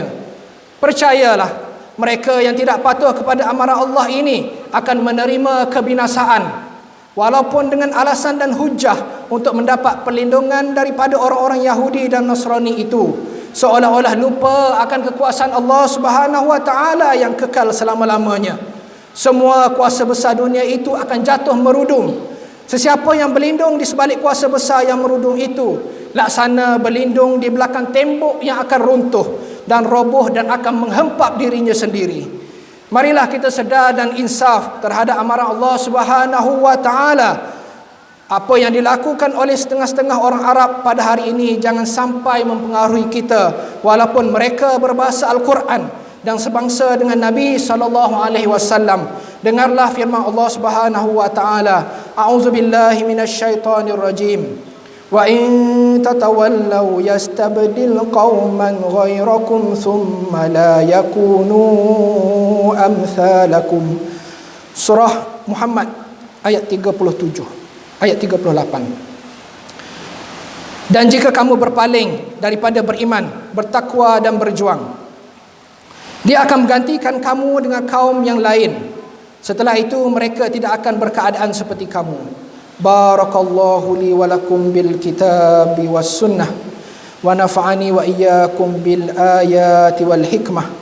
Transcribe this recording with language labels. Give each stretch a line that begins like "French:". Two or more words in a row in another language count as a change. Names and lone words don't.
Malay: Percayalah, mereka yang tidak patuh kepada amarah Allah ini akan menerima kebinasaan, walaupun dengan alasan dan hujah untuk mendapat perlindungan daripada orang-orang Yahudi dan Nasrani itu, seolah-olah lupa akan kekuasaan Allah
Arabic: سبحانه وتعالى
Malay: yang kekal selama-lamanya. Semua kuasa besar dunia itu akan jatuh merudum. Sesiapa yang berlindung di sebalik kuasa besar yang merudum itu, laksana berlindung di belakang tembok yang akan runtuh dan roboh dan akan menghempap dirinya sendiri. Marilah kita sedar dan insaf terhadap amarah Allah
Arabic: سبحانه وتعالى.
Malay: Apa yang dilakukan oleh setengah-setengah orang Arab pada hari ini jangan sampai mempengaruhi kita, walaupun mereka berbahasa Al-Quran dan sebangsa dengan Nabi SAW. Dengarlah firman Allah
Arabic: سبحانه وتعالى, أعوذ بالله من الشيطان الرجيم. وإن تتولوا يستبدل قوما غيركم ثم لا يكونوا أمثالكم.
Malay: Surah Muhammad ayat 37. Ayat 38. Dan jika kamu berpaling daripada beriman, bertakwa dan berjuang, Dia akan menggantikan kamu dengan kaum yang lain. Setelah itu mereka tidak akan berkeadaan seperti kamu.
Arabic: بارك الله لي ولكم بالكتاب والسنة ونفعني وإياكم بالآيات والحكمة.